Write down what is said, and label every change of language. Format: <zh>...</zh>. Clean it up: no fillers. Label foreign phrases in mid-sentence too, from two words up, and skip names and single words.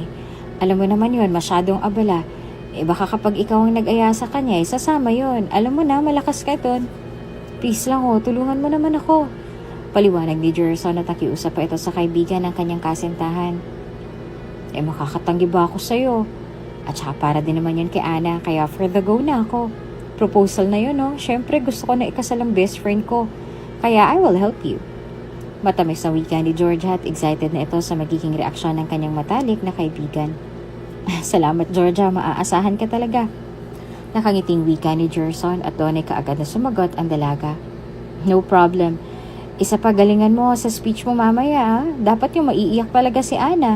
<tl>Alam mo naman yun, masyadong abala. Baka kapag ikaw ang nag-aya sa kanya, sasama yun. Alam mo na, malakas ka doon. Please lang tulungan mo naman ako. Paliwanag ni Gerson at nakiusap pa ito sa kaibigan ng kanyang kasintahan. Makakatanggi ba ako sa'yo? At saka para din naman yun kay Ana, kaya</tl> <en>for the go</en> <tl>na ako. Proposal na yun, no? Siyempre gusto ko na ikasal ang</tl> <en>best friend</en> <tl>ko.</tl> <en>Kaya I will help you.</en> <tl>Matamis na wika ni Georgia at excited na ito sa magiging reaksyon ng kanyang matalik na kaibigan. Salamat Georgia, maaasahan ka talaga. Nakangiting wika ni Gerson at doon ay kaagad na sumagot ang dalaga.</tl> <en>No problem.</en> <tl>Isa pa galingan mo sa speech mo mamaya. Dapat yung maiiyak talaga si Ana.</tl>